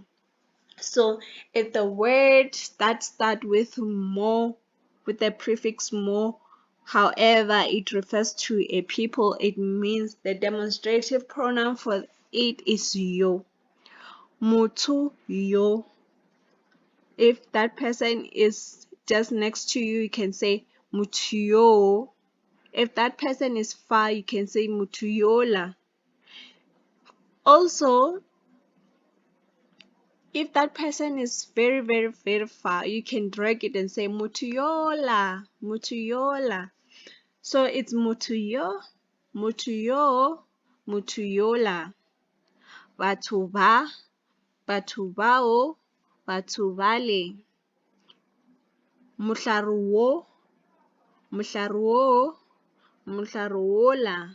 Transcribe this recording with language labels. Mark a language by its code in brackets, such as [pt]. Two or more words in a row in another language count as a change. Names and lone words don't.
[en] So if the word that starts with more, with the prefix more, however it refers to a people, it means the demonstrative pronoun for it is yo. [nso] Motho yo. [en] If that person is just next to you, you can say [nso] motho yo. [en] If that person is far, you can say [nso] motho yola. [en] Also, if that person is very far, you can drag it and say [nso] motho yola. [en] So it's [nso] motho yo, motho yola. [en] Batho ba, batho bao, batho bale. Mohlare wo, mohlare wola.